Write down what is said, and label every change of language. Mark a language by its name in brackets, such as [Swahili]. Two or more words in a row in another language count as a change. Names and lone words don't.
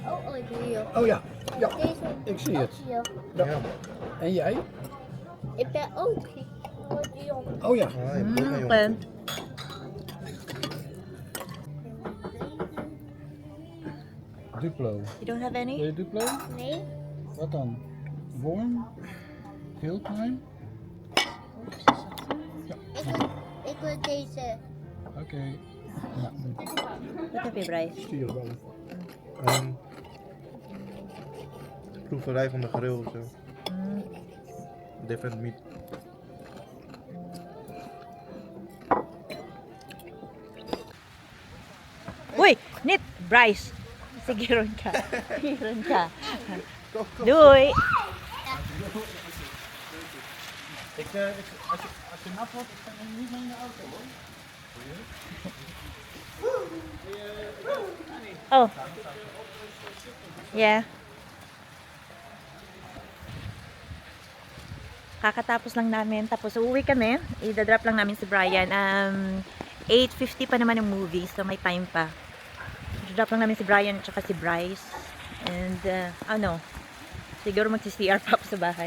[Dutch] oh, hier. Oh ja, ja. Deze Ik zie het. hier. Ja. En jij? Ik ben ook jong. Oh ja. Okay. Duplo. [English] You don't have [Dutch] Wil [English] any? [Dutch] je Duplo? Nee? Wat dan? Worm? Hilltime? Ik wil deze. Oké. Ja, Wat heb je, Bryce? zie je wel. Proeverij van de grill of zo. [English] Different meat. [Filipino] Uy! Nit! Bryce! Sige, ron ka. Ron ka. [Dutch] Doei! Als je nat wordt, dan ga je niet mee in de auto hoor. Oh. [English] Yeah. [Filipino] Kakatapos lang namin. Tapos uuwi kami. Idadrop lang namin si Brian. 8:50 pa naman yung movie. So may time pa. Idadrop lang namin si Brian at saka si Bryce. And siguro magsi-CR pa ako sa bahay.